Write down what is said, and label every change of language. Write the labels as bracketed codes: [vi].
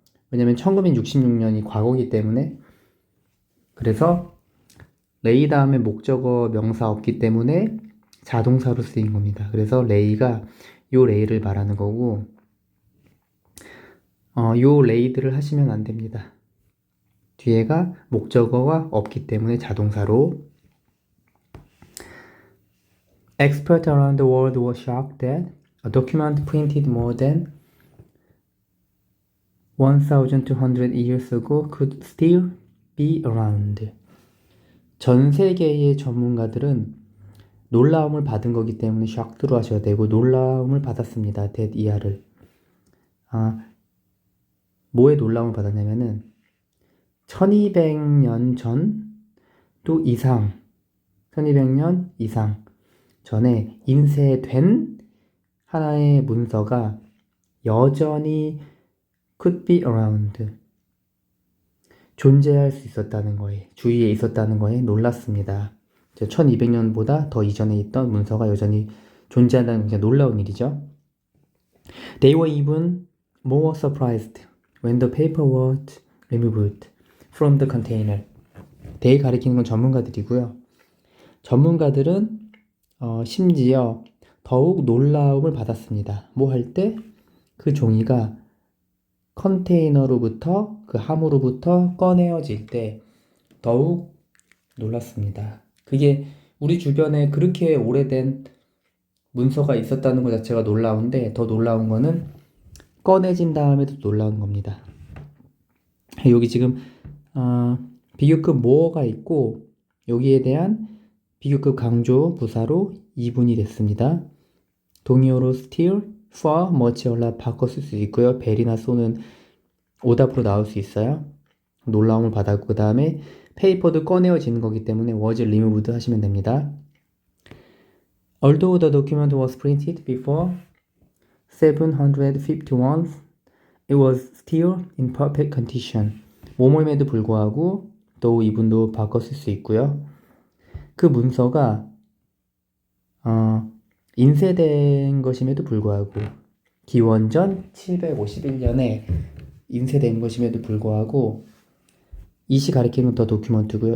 [ko] 왜냐면 1966년이 과거이기 때문에. 그래서 레이 다음에 목적어 명사 없기 때문에 자동사로 쓰인 겁니다. 그래서 레이가 요 레이를 말하는 거고, 요 레이들을 하시면 안 됩니다. 뒤에가 목적어가 없기 때문에 자동사로. [en] Experts around the world were shocked that a document printed more than 1,200 years ago could still be around. [ko] 전 세계의 전문가들은 놀라움을 받은 거기 때문에 shocked로 하셔야 되고, 놀라움을 받았습니다. that 이하를. 뭐에 놀라움을 받았냐면은 1200년 전 또 이상, 1200년 이상 전에 인쇄된 하나의 문서가 여전히 [en] could be around, [ko] 존재할 수 있었다는 거에, 주위에 있었다는 거에 놀랐습니다. 1200년보다 더 이전에 있던 문서가 여전히 존재한다는 게 놀라운 일이죠. [en] They were even more surprised when the paper was removed from the container. [ko] they 가리키는 건 전문가들이고요. 전문가들은 심지어 더욱 놀라움을 받았습니다. 뭐 할 때? 그 종이가 컨테이너로부터, 그 함으로부터 꺼내어질 때 더욱 놀랐습니다. 그게 우리 주변에 그렇게 오래된 문서가 있었다는 것 자체가 놀라운데, 더 놀라운 거는 꺼내진 다음에도 놀라운 겁니다. 여기 지금 비교급 more가 있고, 여기에 대한 비교급 강조 부사로 2분이 됐습니다. 동의어로 [en] still, for, much, a lot [ko] 바꿔 쓸 수 있고요. vel이나 so는 오답으로 나올 수 있어요. 놀라움을 받았고, 그 다음에 페이퍼도 꺼내어지는 거기 때문에 [en] was removed [ko] 하시면 됩니다. [en] Although the document was printed before 751, it was still in perfect condition. [ko] 뭐뭐임에도 불구하고 though 이분도 바꿔 쓸 수 있고요. 그 문서가 인쇄된 것임에도 불구하고, 기원전 751년에 인쇄된 것임에도 불구하고, 이시 가리키는 더 도큐먼트고요.